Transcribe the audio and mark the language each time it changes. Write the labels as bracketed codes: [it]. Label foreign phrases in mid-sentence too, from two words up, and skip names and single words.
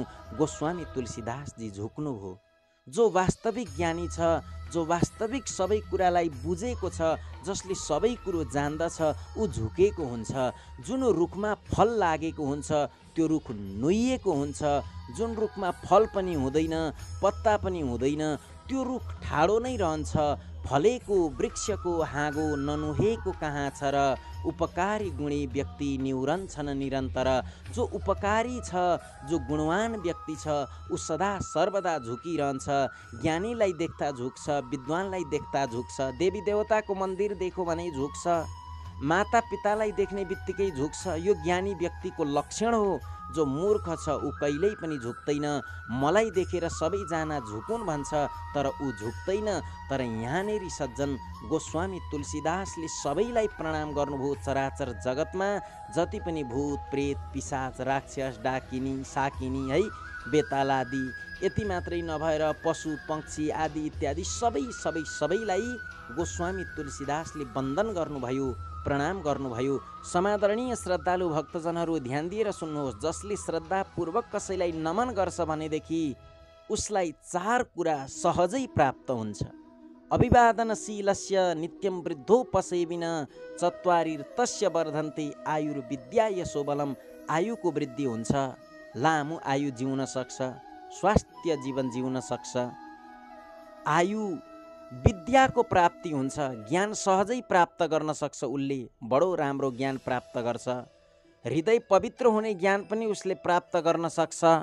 [ne] गोस्वामी तुलसीदासजी झुक्नुभयो। जो वास्तविक ज्ञानी छ, जो वास्तविक सबै कुरालाई बुझेको छ, जसले सबै कुरो जान्दछ, ऊ झुकेको हुन्छ। जुन रुखमा फल लागेको हुन्छ त्यो रुख नुइएको हुन्छ। जुन रुखमा फल पनि हुँदैन, पत्ता पनि हुँदैन, त्यो रुख ठाडो नै रहन्छ। फलेको वृक्षको हाँगो ननुहेको कहाँ छ र? उपकारी गुणी व्यक्ति निउरन्छन् निरन्तर। जो उपकारी छ, जो गुणवान व्यक्ति छ, ऊ सदा सर्वदा झुकिरहन्छ। ज्ञानीलाई देख्दा झुक्छ, विद्वानलाई देख्दा झुक्छ, देवी देवताको मन्दिर देखो भने झुक्छ, माता पितालाई देख्ने बित्तिकै झुक्छ। यो ज्ञानी व्यक्तिको लक्षण हो। जो मूर्ख छ ऊ कहिल्यै पनि झुक्दैन। मलाई देखेर सबैजना झुकुन् भन्छ तर ऊ झुक्दैन। तर यहाँनेरि सज्जन गोस्वामी तुलसीदासले सबैलाई प्रणाम गर्नुभयो। चराचर जगतमा जति पनि भूत प्रेत पिशाच राक्षस डाकिनी साकिनी है बेताल आदि यति मात्रै नभएर पशु पक्षी आदि इत्यादि सबैलाई गोस्वामी तुलसीदासले वन्दन गर्नुभयो, प्रणाम गर्नुभयो। समादरणीय श्रद्धालु भक्तजनहरू ध्यान दिएर सुन्नुहोस्। जसले श्रद्धापूर्वक कसैलाई नमन गर्छ भनेदेखि उसलाई चार कुरा सहजै प्राप्त हुन्छ। [sa] अभिवादनशीलस्य नित्यं वृद्धोपसेविन चत्वारिर्तस्य वर्धन्ते आयुर्विद्या यशोबलम। [ne] आयुको वृद्धि हुन्छ, लामो आयु जिउन सक्छ, स्वास्थ्य जीवन जिउन सक्छ। आयु विद्याको प्राप्ति हुन्छ, ज्ञान सहजै प्राप्त गर्न सक्छ। उसले बडो राम्रो ज्ञान प्राप्त गर्छ। हृदय पवित्र हुने ज्ञान पनि उसले प्राप्त गर्न सक्छ।